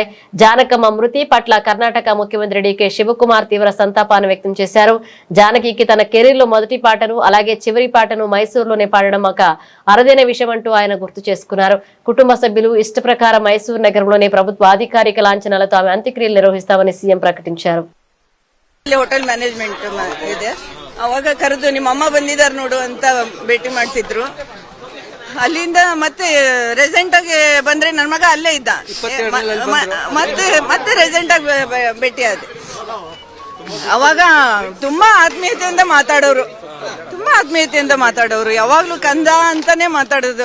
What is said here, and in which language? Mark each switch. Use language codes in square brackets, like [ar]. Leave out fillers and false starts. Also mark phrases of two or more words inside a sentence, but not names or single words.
[te] జానకమ్మ మృతి పట్ల కర్ణాటక ముఖ్యమంత్రి డికే శివకుమార్ తీవ్ర సంతాపాన్ని వ్యక్తం చేశారు. జానకికి తన కెరీర్ లో మొదటి పాటను అలాగే చివరి పాటను మైసూరులోనే పాడడం ఒక అరుదైన విషయం అంటూ ఆయన గుర్తు చేసుకున్నారు. కుటుంబ సభ్యులు ఇష్ట ప్రకారం మైసూరు నగరంలోనే ప్రభుత్వ అధికారిక లాంఛనాలతో ఆమె అంత్యక్రియలు నిర్వహిస్తామని సీఎం ప్రకటించారు. [en] hotel management [kn] ಇದೆ, ಅವಾಗ ಕರೆದು ನಿಮ್ಮ ಅಮ್ಮ ಬಂದಿದ್ದಾರೆ ನೋಡು ಅಂತ ಭೇಟಿ ಮಾಡ್ತಿದ್ರು. ಅಲ್ಲಿಂದ ಮತ್ತೆ ರೆಸೆಂಟ್ ಆಗಿ ಬಂದ್ರೆ ನನ್ನ ಮಗ ಅಲ್ಲೇ ಇದ್ದ, ಮತ್ತೆ ರೆಸೆಂಟ್ ಆಗಿ ಭೇಟಿ ಆದ. ಅವಾಗ ತುಂಬಾ ಆತ್ಮೀಯತೆಯಿಂದ ಮಾತಾಡೋರು, ಯಾವಾಗ್ಲೂ ಕಂದ ಅಂತಾನೆ ಮಾತಾಡೋದು.